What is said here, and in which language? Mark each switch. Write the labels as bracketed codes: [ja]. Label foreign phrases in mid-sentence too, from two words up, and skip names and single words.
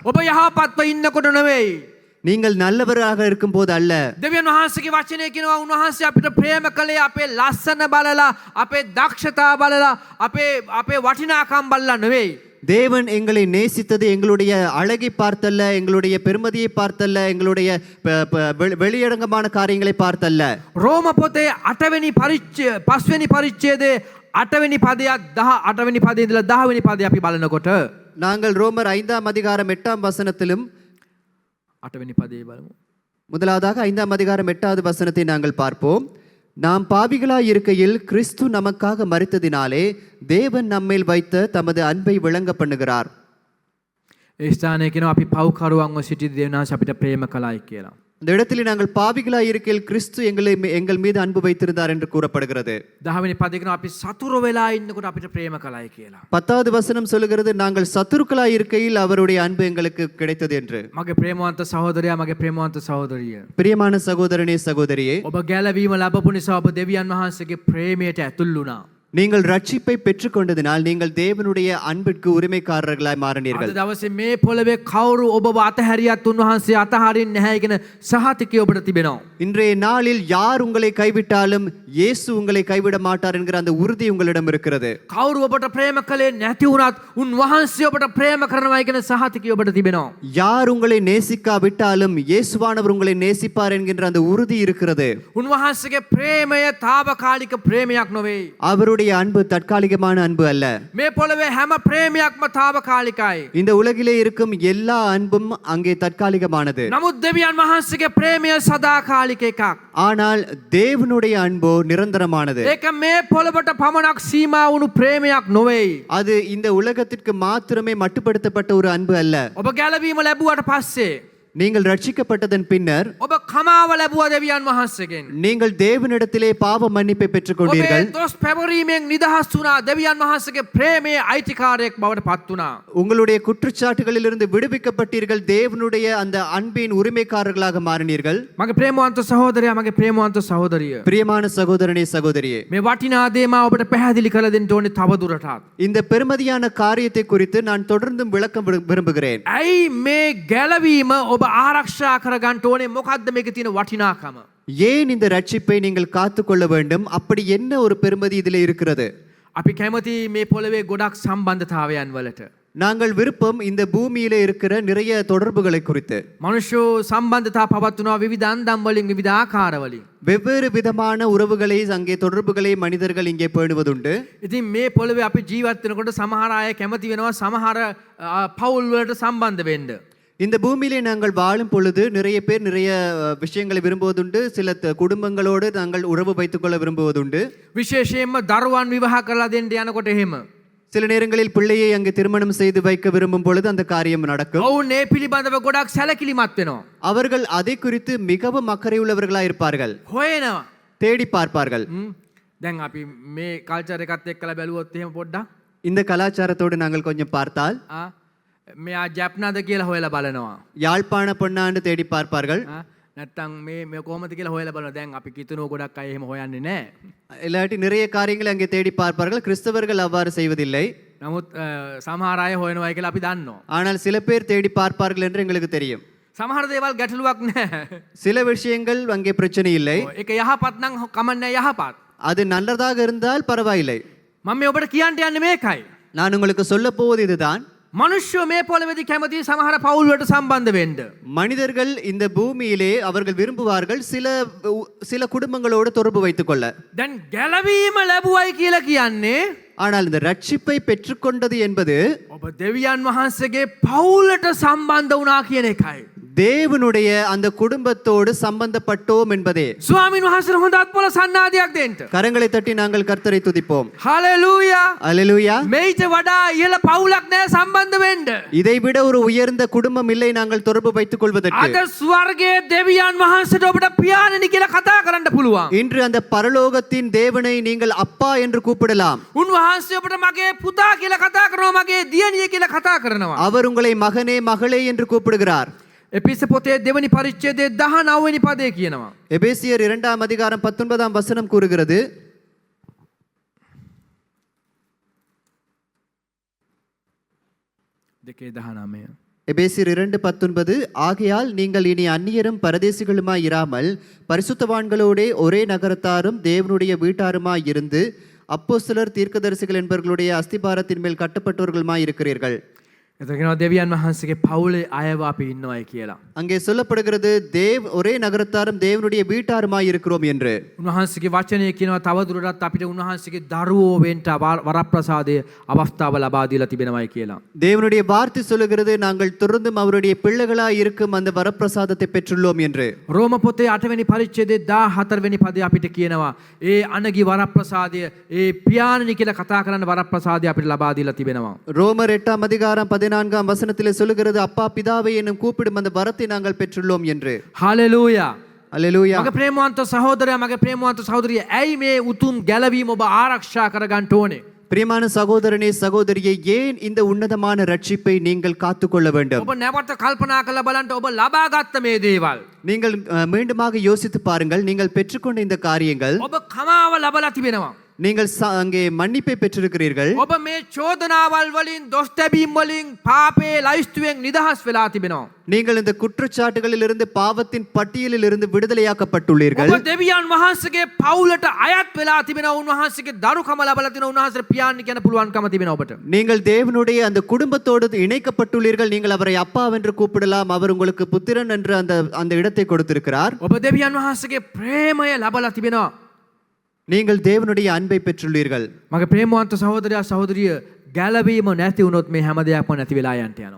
[si] ඔබ යහපත්ව ඉන්නකොට නෙවෙයි. [ta] நீங்கள் நல்லவராக இருக்கும்போது அல்ல. [si] දෙවියන් වහන්සේගේ වචනය කියනවා උන්වහන්සේ අපිට ප්‍රේම කළේ අපේ ලස්සන බලලා අපේ දක්ෂතා බලලා අපේ වටිනාකම් බලලා නෙවෙයි. [ta] தேவன் எங்களை நேசித்தது எங்களுடைய அழகை பார்த்தல்ல, எங்களுடைய பெருமதியை பார்த்தல்ல, எங்களுடைய வெளியடங்கமான காரியங்களை பார்த்தல்ல. [si] රෝම පොතේ 5වෙනි පරිච්ඡේදයේ 8වෙනි පදයක් 18වෙනි පදයේ ඉඳලා 10වෙනි පදය අපි බලනකොට [ta] நாங்கள் ரோமர் 5ஆம் அதிகாரம் 8ஆம் வசனத்திலும் [si] 8වෙනි පදයේ බලමු. [ta] முதலாவதாக 5ஆம் அதிகாரம் 8வது வசனத்தை நாங்கள் பார்ப்போம். நாம் பாவிகளாய் இருக்கையில் கிறிஸ்து நமக்காக மரித்ததினாலே தேவன் நம்மேல் வைத்த தமது அன்பை விளங்க பண்ணுகிறார். [si] ඒ ස්ථානයේ කියනවා අපි පව්කරුවන්ව සිටි දෙවියන්වහන්සේ අපිට ප්‍රේම කළායි කියලා. [ta] இந்த இடத்தில் நாங்கள் பாவிகளாய் இருக்கையில் கிறிஸ்து எங்கள் மீது அன்பு வைத்திருந்தார் என்று கூறப்படுகிறது. [si] 10වෙනි පදේ කියනවා අපි සතුරු වෙලා ඉන්නකොට අපිට ප්‍රේම කළායි කියලා. [ta] 10வது வசனம் சொல்லுகிறது நாங்கள் சத்துருக்களாய் இருக்கையில் அவருடைய அன்பு எங்களுக்கு கிடைத்தது என்று. [si] මගේ ප්‍රේමවන්ත සහෝදරයා මගේ ප්‍රේමවන්ත සහෝදරිය. [ta] பிரியமான சகோதரனே சகோதரியே, [si] ඔබ ගැලවීම ලැබපු නිසා ඔබ දෙවියන් වහන්සේගේ ප්‍රේමයට ඇතුල් වුණා. [ta] நீங்கள் ரட்சிப்பை பெற்றுக்கொண்டதினால் நீங்கள் தேவனுடைய அன்பிற்கு உரிமைக்காரர்களாய் மாறினீர்கள். [si] අද දවසේ මේ පොළවේ කවුරු ඔබව අතහැරියත් උන්වහන්සේ අතහරින්නේ නැහැ කියන සහතිකය ඔබට තිබෙනවා. [ta] இன்றைய நாளில் யார் உங்களை கைவிட்டாலும் இயேசு உங்களை கைவிட மாட்டார் என்கிற அந்த உறுதி உங்களிடம் இருக்கிறது. [si] කවුරු ඔබට ප්‍රේම කළේ නැති වුණත් උන්වහන්සේ ඔබට ප්‍රේම කරනවා කියන සහතිකය ඔබට තිබෙනවා. [ta] யார் உங்களை நேசிக்காவிட்டாலும் இயேசுவானவர் உங்களை நேசிப்பார் என்கின்ற அந்த உறுதி இருக்கிறது. [si] උන්වහන්සේගේ ප්‍රේමය తాවකාලික ප්‍රේමයක් නොවේ. [ta] அவருடைய அன்பு தற்காலிகமான அன்பு அல்ல. [si] මේ පොළවේ හැම ප්‍රේමයක්ම తాවකාලිකයි. [ta] இந்த உலகிலே இருக்கும் எல்லா அன்பும் அங்கே தற்காலிகமானது. [si] නමුත් දෙවියන් වහන්සේගේ ප්‍රේමය සදාකාලික එකක්. [ta] ஆனால் தேவனுடைய அன்போ நிரந்தரமானது. [si] ඒක මේ පොළවට පමණක් සීමා වුණු ප්‍රේමයක් නොවේයි. [ta] அது இந்த உலகத்திற்கு மாத்திரமே மட்டுப்படுத்தப்பட்ட ஒரு அன்பு அல்ல. [si] ඔබ ගැලවීම ලැබුවට පස්සේ [ta] நீங்கள் ரட்சிக்கப்பட்டதன் பின்னர் [si] ඔබ කමාව ලැබුවා දෙවියන් වහන්සේගෙන්. [ta] நீங்கள் தேவனிடத்திலே பாவ மன்னிப்பை பெற்றுக்கொண்டீர்கள். [si] ඔබේ දොස් පැවරීමෙන් නිදහස් වුණා. දෙවියන් වහන්සේගේ ප්‍රේමයේ අයිතිකාරයෙක් බවට පත් වුණා. [ta] உங்களுடைய குற்றச்சாட்டுகளிலிருந்து விடுவிக்கப்பட்டீர்கள். தேவனுடைய அந்த அன்பின் உரிமைக்காரர்களாக மாறினீர்கள். [si] මගේ ප්‍රේමවන්ත සහෝදරයා මගේ ප්‍රේමවන්ත සහෝදරිය. [ta] பிரியமான சகோதரனே சகோதரியே, [si] මේ වටිනා දේ මා ඔබට පැහැදිලි කළ දෙන්න ඕනේ තව දුරටත්. [ta] இந்த பெருமதியான காரியத்தை குறித்து நான் தொடர்ந்தும் விளக்கம் விரும்புகிறேன். [si] ඇයි මේ ගැලවීම ඔබ ආරක්ෂා කරගන්න ඕනේ? මොකද්ද මේකේ තියෙන වටිනාකම? [ta] ஏன் இந்த ரட்சிப்பை நீங்கள் காத்துக்கொள்ள வேண்டும்? அப்படி என்ன ஒரு பெருமதி இதிலே இருக்கிறது? [si] අපි කැමති මේ පොළවේ ගොඩක් සම්බන්ධතාවයන් වලට. [ta] நாங்கள் விருப்பம் இந்த பூமியிலே இருக்கிற நிறைய தொடர்புகளை குறித்து. [si] මනුෂ්‍යෝ සම්බන්ධතා පවත්වනවා විවිධ අන්දම් වලින් විවිධ ආකාර වලින්. [ta] வெவ்வேறு விதமான உறவுகளை அங்கே தொடர்புகளை மனிதர்கள் இங்கே பேணுவதுண்டு. [si] ඉතින් මේ පොළවේ අපි ජීවත් වෙනකොට සමහර අය කැමති වෙනවා සමහර පවුල් වලට සම්බන්ධ වෙන්න. [ta] இந்த பூமியிலே நாங்கள் வாழும் பொழுது நிறைய பேர் நிறைய விஷயங்களை விரும்புவதுண்டு. சில குடும்பங்களோடு நாங்கள் உறவு வைத்துக் கொள்ள விரும்புவதுண்டு. [si] විශේෂයෙන්ම දරුවන් විවාහ කරලා දෙන්න යනකොට එහෙම. [ta] சில நேரங்களில் பிள்ளையை அங்கே திருமணம் செய்து வைக்க விரும்பும் பொழுது அந்த காரியம் நடக்கும். [si] ඔවුන් ඒ පිළිබඳව ගොඩක් සැලකිලිමත් වෙනවා. [ta] அவர்கள் அதை குறித்து மிகவும் அக்கறை உள்ளவர்களாக இருப்பார்கள். [si] හොයනවා. [ta] தேடி பார்ப்பார்கள். [si] දැන් අපි මේ කල්චර් එකත් එක්කලා බැලුවොත් එහෙම පොඩ්ඩක් [ta] இந்த கலாச்சாரத்தோடு நாங்கள் கொஞ்சம் பார்த்தால் [si] මෙයා ජැප්නාද කියලා හොයලා බලනවා. [ta] யாழ்ப்பாண பொன்னாண்டு தேடி பார்ப்பார்கள். [si] නැත්තම් මේ කොහොමද කියලා හොයලා බලනවා. දැන් අපි කිතුනෝ ගොඩක් අය එහෙම හොයන්නේ නැහැ. [ta] இல்லாட்டி நிறைய காரியங்களை அங்கே தேடி பார்ப்பார்கள். கிறிஸ்தவர்கள் அவ்வாறு செய்வதில்லை. [si] නමුත් සමහර අය හොයනවා කියලා අපි දන්නවා. [ta] ஆனால் சில பேர் தேடி பார்ப்பார்கள் என்று எங்களுக்கு தெரியும். [si] සමහර දේවල් ගැටලුවක් නැහැ. [ta] சில விஷயங்கள் அங்கே பிரச்சனை இல்லை. [si] ඒක යහපත් නම් කමන්නේ යහපත්. [ta] அது நல்லதாக இருந்தால் பரவாயில்லை. [si] මම මේ ඔබට කියන්න යන්නේ මේකයි. [ta] நான் உங்களுக்கு சொல்ல போவது இதுதான். [si] මනුෂ්‍යෝ මේ පොළොවේදී කැමති සමහර පවුල් වලට සම්බන්ධ වෙන්න. [ta] மனிதர்கள் இந்த பூமியிலே அவர்கள் விரும்புவார்கள் சில குடும்பங்களோடு தொடர்பு வைத்துக் கொள்ள. [si] දැන් ගැලවීම ලැබුවයි කියලා කියන්නේ [ta] ஆனால் இந்த ரட்சிப்பை பெற்றுக்கொண்டது என்பது [si] ඔබ දෙවියන් වහන්සේගේ පවුලට සම්බන්ධ වුණා කියන එකයි. [ta] தேவனுடைய அந்த குடும்பத்தோடு சம்பந்தப்பட்டோம் என்பதே. [si] ස්වාමින් වහන්සේට හොඳ අත්පොළ සන්නාදයක් දෙන්න. [ta] கரங்களை தட்டி நாங்கள் கர்த்தரை துதிப்போம். [si] හලෙලූයා. [ta] அல்லேலூயா. [si] මේිට වඩා ඉහළ පවුලක් නෑ සම්බන්ධ වෙන්න. [ta] இதைவிட ஒரு உயர்ந்த குடும்பம் இல்லை நாங்கள் தொடர்பு வைத்துக் கொள்வதற்கு. [si] අද ස්වර්ගයේ දෙවියන් වහන්සේට ඔබට පියාණනි කියලා කතා කරන්න පුළුවන්. [ta] இன்று அந்த பரலோகத்தின் தேவனை நீங்கள் அப்பா என்று கூப்பிடலாம். [si] උන්වහන්සේ ඔබට මගේ පුතා කියලා කතා කරනවා, මගේ දියණිය කියලා කතා කරනවා. [ta] அவர் உங்களை மகனே மகளே என்று கூப்பிடுகிறார். [si] එපිස පොතේ දෙවනි පරිච්ඡේදයේ 19 වෙනි පදේ කියනවා. [ta] எபேசியர் 2ஆம் அதிகாரம் 19ஆம் வசனம் கூறுகிறது, [si] දෙකේ 19. [ta] எபேசியர் 2:19, ஆகையால் நீங்கள் இனி அந்நியரும் பரதேசிகளுமாய் இராமல் பரிசுத்தவான்களோடே ஒரே நகரத்தாரும் தேவனுடைய வீட்டாருமாய் இருந்து அப்போஸ்தலர் தீர்க்கதரிசிகள் என்பவர்களுடைய அஸ்திபாரத்தின் மேல் கட்டப்பட்டவர்களுமாய் இருக்கிறீர்கள். [si] එතකොට දෙවියන් වහන්සේගේ පවුලේ අයව අපි ඉන්නවයි කියලා. [ta] அங்கே சொல்லப்படுகிறது ஒரே நகரத்தாரும் தேவனுடைய வீட்டாருமாய் இருக்கிறோம் என்று. [si] උන්වහන්සේගේ වචනය කියනවා තවදුරටත් අපිට උන්වහන්සේගේ දරුවෝ වෙන්න වරප්‍රසාදයේ අවස්ථාව ලබා දීලා තිබෙනවයි කියලා. [ta] தேவனுடைய வார்த்தை சொல்லுகிறது நாங்கள் தொடர்ந்தும் அவருடைய பிள்ளைகளாய் இருக்கும் அந்த வரப்பிரசாதத்தை பெற்றுள்ளோம் என்று. [si] රෝම පොතේ 8 වෙනි පරිච්ඡේදයේ 14 වෙනි පදේ අපිට කියනවා ඒ අනගි වරප්‍රසාදය ඒ පියාණනි කියලා කතා කරන වරප්‍රසාදය අපිට ලබා දීලා තිබෙනවා. [ta] ரோமர் 8ஆம் அதிகாரம் 14ஆம் வசனத்திலே சொல்லுகிறது, அப்பா பிதாவை என்னும் கூப்பிடும் அந்த வரத்தை நாங்கள் பெற்றுள்ளோம் என்று. [si] හලෙලූයා. [ta] அல்லேலூயா. [si] මගේ ප්‍රේමවන්ත සහෝදරයා, මගේ ප්‍රේමවන්ත සහෝදරිය, ඇයි මේ උතුම් ගැලවීම ඔබ ආරක්ෂා කරගන්න ඕනේ? [ta] பிரியமான சகோதரனே சகோதரியே, ஏன் இந்த உன்னதமான ரட்சிப்பை நீங்கள் காத்துக்கொள்ள வேண்டும்? [si] ඔබ නැවත කල්පනා කරලා බලන්න ඔබ ලබාගත්ත මේ දේවල්. [ta] நீங்கள் மீண்டுமாக யோசித்து பாருங்கள். நீங்கள் பெற்றுக்கொண்ட இந்த காரியங்கள், [si] ඔබ කමාව ලබලා තිබෙනවා. [ta] நீங்கள் அங்கே மன்னிப்பை பெற்றிருக்கிறீர்கள். [si] ඔබ මේ චෝදනාවල් වලින් දොස් තැබීම් වලින් පාපේ ලයිස්තුවෙන් නිදහස් වෙලා තිබෙනවා. [ta] நீங்கள் இந்த குற்றச்சாட்டுகளில் இருந்து பாவத்தின் பட்டியலில் இருந்து விடுதலையாக்கப்பட்டுள்ளீர்கள். [si] ඔබ දෙවියන් වහන්සේගේ පවුලට අයත් වෙලා තිබෙනවා. උන්වහන්සේගේ දරුකම ලබලා තිනවා. උන්වහන්සේ පියාණන් කියන පුළුවන්කම තිබෙනවා ඔබට. [ta] நீங்கள் தேவனுடைய அந்த குடும்பத்தோடு இணைக்கப்பட்டுள்ளீர்கள். நீங்கள் அவரை அப்பா என்று கூப்பிடலாம். அவர் உங்களுக்கு புத்திரன் என்று அந்த இடத்தை கொடுத்திருக்கிறார். [si] ඔබ දෙවියන් වහන්සේගේ ප්‍රේමය ලබලා තිබෙනවා. [ta] நீங்கள் தேவனுடைய அன்பை பெற்றுள்ளீர்கள். [si] මගේ ප්‍රේමවන්ත සහෝදරයා සහෝදරිය, ගැලවීම නැති වුණොත් මේ හැම දෙයක්ම නැති වෙලා යන්න යනවා.